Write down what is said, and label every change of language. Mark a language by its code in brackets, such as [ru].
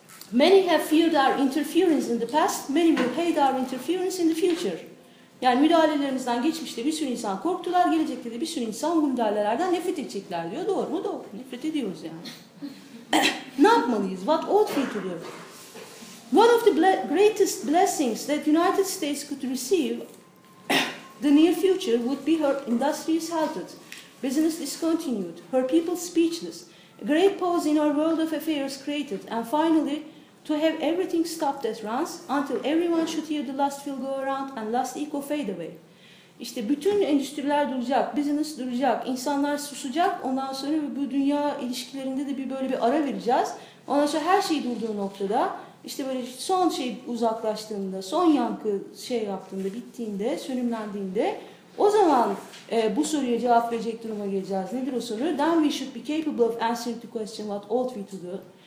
[en] Many have feared our interference in the past, many will hate our interference in the future. [tr] Yani müdahalelerimizden geçmişte bir sürü insan korktular, gelecekte de bir sürü insan bu müdahalelerden nefret edecekler diyor. Doğru mu? Doğru. Nefret ediyoruz yani. Ne yapmalıyız? [en] What ought we to do? One of the greatest blessings that United States could receive the near future would be her industries halted, business discontinued, her people speechless, a great pause in her world of affairs created, and finally, to have everything stopped at once until everyone should hear the last fill go around and last echo fade away. [tr] İşte bütün endüstriler duracak, business duracak, insanlar susacak, ondan sonra bu dünya ilişkilerinde de bir böyle bir ara vereceğiz. Ondan sonra her şey durduğu noktada, işte böyle son şey uzaklaştığında, son yankı şey yaptığında, bittiğinde, sönümlendiğinde, o zaman bu soruya cevap verecek duruma geleceğiz. Nedir o soru? [en] Then we should be capable of answering the question what ought we to do.